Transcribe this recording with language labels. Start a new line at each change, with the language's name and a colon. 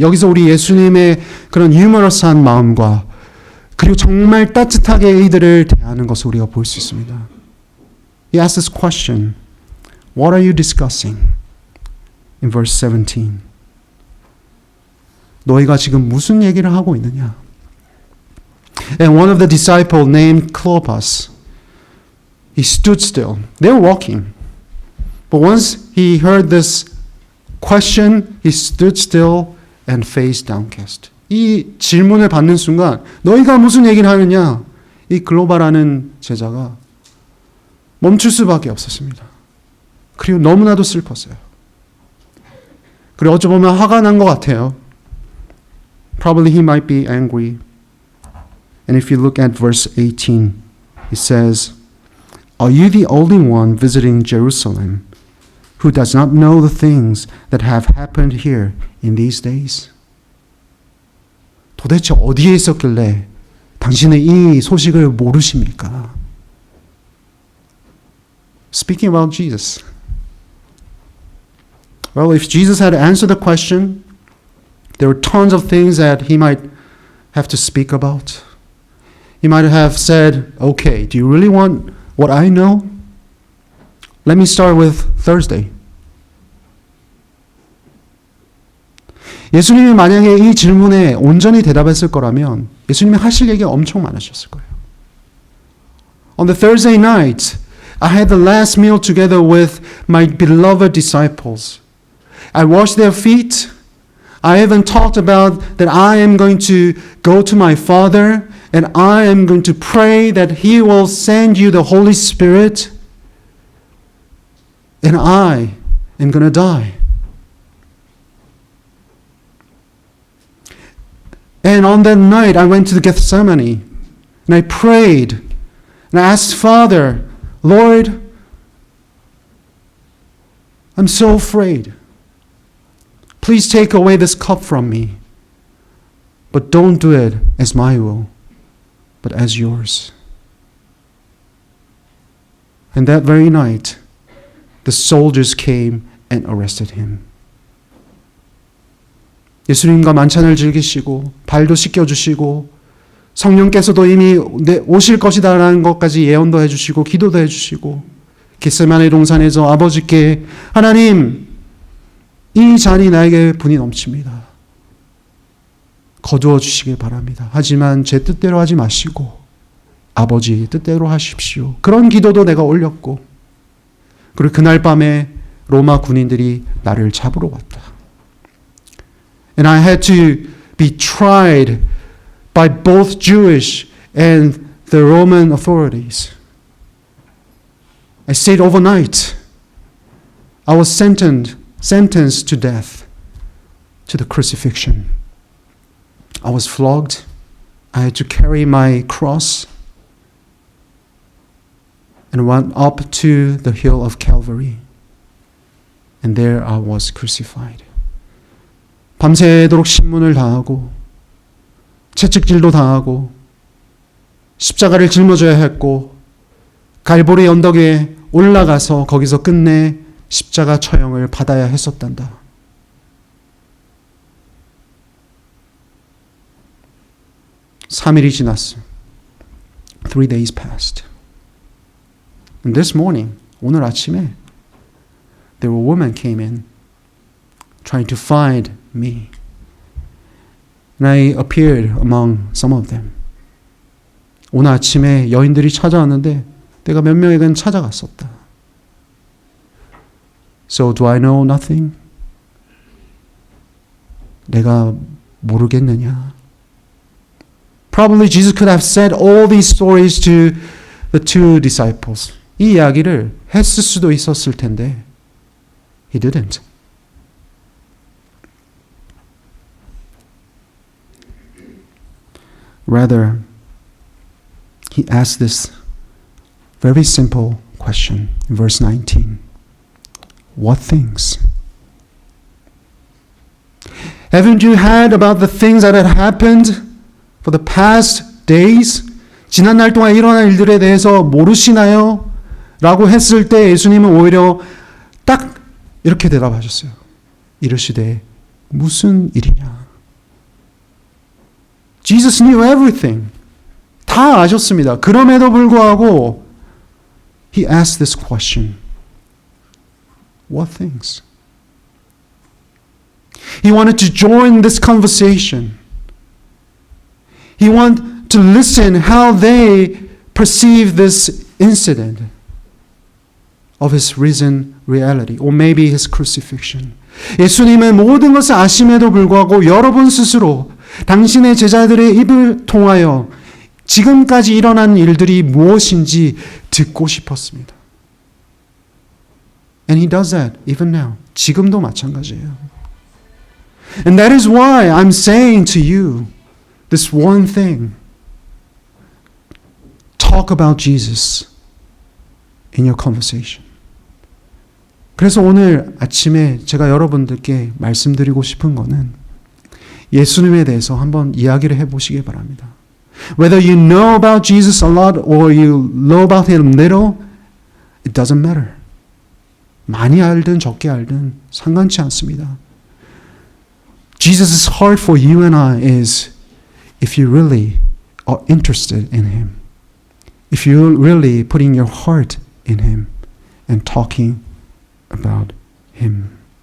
Korean: 여기서 우리 예수님의 그런 유머러스한 마음과 그리고 정말 따뜻하게 이들을 대하는 것을 우리가 볼 수 있습니다.
English: He asked this question, what are you discussing? In verse 17.
Korean: 너희가 지금 무슨 얘기를 하고 있느냐?
English: And one of the disciples named Cleopas, he stood still. They were walking. But once he heard this question, he stood still and face downcast.
Korean: 이 질문을 받는 순간 너희가 무슨 얘기를 하느냐? 이 글로바라는 제자가 멈출 수밖에 없었습니다. 그리고 너무나도 슬펐어요. 그리고 어찌 보면 화가 난 것 같아요.
English: Probably he might be angry. And if you look at verse 18, it says, Are you the only one visiting Jerusalem who does not know the things that have happened here in these days?
Korean: 도대체 어디에 있었길래 당신은 이 소식을 모르십니까?
English: Speaking about Jesus. Well, if Jesus had answered the question, there were tons of things that he might have to speak about. He might have said, okay, do you really want what I know? Let me start with Thursday.
Korean: 예수님이 만약에 이 질문에 온전히 대답했을 거라면 예수님이 하실 얘기가 엄청 많으셨을 거예요.
English: On the Thursday night, I had the last meal together with my beloved disciples. I washed their feet. I even talked about that I am going to go to my Father and I am going to pray that He will send you the Holy Spirit and I am going to die. And on that night, I went to the Gethsemane and I prayed and I asked Father, Lord, I'm so afraid. Please take away this cup from me. But don't do it as my will, but as yours. And that very night, the soldiers came and arrested him.
Korean: 예수님과 만찬을 즐기시고 발도 씻겨주시고 성령께서도 이미 오실 것이다라는 것까지 예언도 해주시고 기도도 해주시고 겟세마네 동산에서 아버지께 하나님 이 잔이 나에게 분이 넘칩니다. 거두어 주시길 바랍니다. 하지만 제 뜻대로 하지 마시고 아버지 뜻대로 하십시오. 그런 기도도 내가 올렸고 그리고 그날 밤에 로마 군인들이 나를 잡으러 왔다.
English: And I had to be tried by both Jewish and the Roman authorities. I stayed overnight. I was sentenced to death, to the crucifixion. I was flogged. I had to carry my cross and went up to the hill of Calvary. And there I was crucified.
Korean: 밤새도록 신문을 당하고 채찍질도 당하고 십자가를 짊어져야 했고 갈보리 언덕에 올라가서 거기서 끝내 십자가 처형을 받아야 했었단다. (3일이 지났어.
English: 3 days passed. And this morning,
Korean: 오늘 아침에
English: there were women came in trying to find me. And I appeared among some of them.
Korean: 오늘 아침에 여인들이 찾아왔는데 내가 몇 명에겐 찾아갔었다.
English: So do I know nothing?
Korean: 내가 모르겠느냐?
English: Probably Jesus could have said all these stories to the two disciples.
Korean: 이 이야기를 했을 수도 있었을 텐데
English: He didn't. Rather, he asked this very simple question in verse 19. What things? Haven't you heard about the things that had happened for the past days?
Korean: 지난 날 동안 일어난 일들에 대해서 모르시나요? 라고 했을 때 예수님은 오히려 딱 이렇게 대답하셨어요. 이르시되 무슨 일이냐?
English: Jesus knew everything.
Korean: 다 아셨습니다. 그럼에도 불구하고
English: he asked this question. What things? He wanted to join this conversation. He wanted to listen how they perceive this incident of his risen reality, or maybe his crucifixion.
Korean: 예수님은 모든 것을 아심에도 불구하고 여러분 스스로 당신의 제자들의 입을 통하여 지금까지 일어난 일들이 무엇인지 듣고 싶었습니다.
English: And he does that even now.
Korean: 지금도 마찬가지예요.
English: And that is why I'm saying to you this one thing. Talk about Jesus in your conversation.
Korean: 그래서 오늘 아침에 제가 여러분들께 말씀드리고 싶은 거는 예수님에 대해서 한번 이야기를 해보시기 바랍니다.
English: Whether you know about Jesus a lot or you know about him little, it doesn't matter.
Korean: 많이 알든 적게 알든 상관치 않습니다.
English: Jesus' heart for you and I is if you really are interested in him. If you're really putting your heart in him and talking about him.